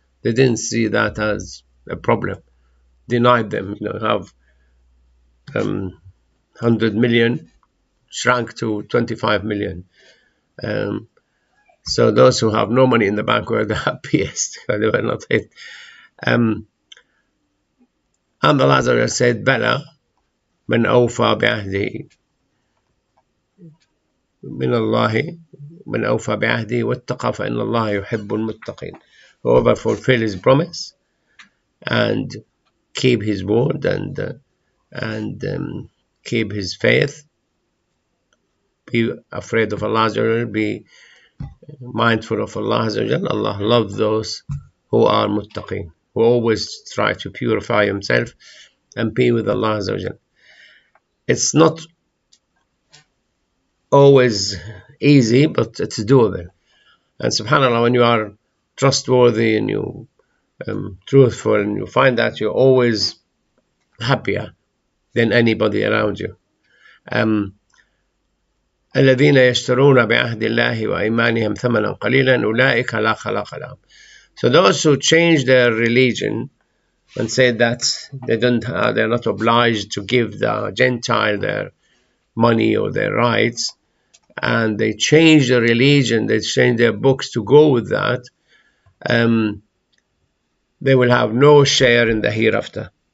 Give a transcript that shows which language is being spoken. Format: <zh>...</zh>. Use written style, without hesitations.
<en>They didn't see that as a problem. Denied them, have 100 million shrunk to 25 million. So those who have no money in the bank were the happiest, because they were not hit. And the Lazarus said,</en> <ar>Bala, من أوفى بعهده من الله من أوفى بعهده واتقى فإن الله يحب المتقين.</ar> <en>Whoever fulfill his promise and keep his word and keep his faith, be afraid of Allah, be mindful of Allah. Allah loves those who are muttaqin, who always try to purify himself and be with Allah. It's not always easy, but it's doable. And subhanAllah, when you are trustworthy and you truthful, and you find that you're always happier, than anybody around you.</en> <ar>الذين يشترون بعهد الله وإيمانهم ثمنا قليلا أولئك لا خلاق لهم.</ar> <en>So those who change their religion and say that they're not obliged to give the Gentile their money or their rights, and they change the religion, they change their books to go with that, they will have no share in the hereafter.</en>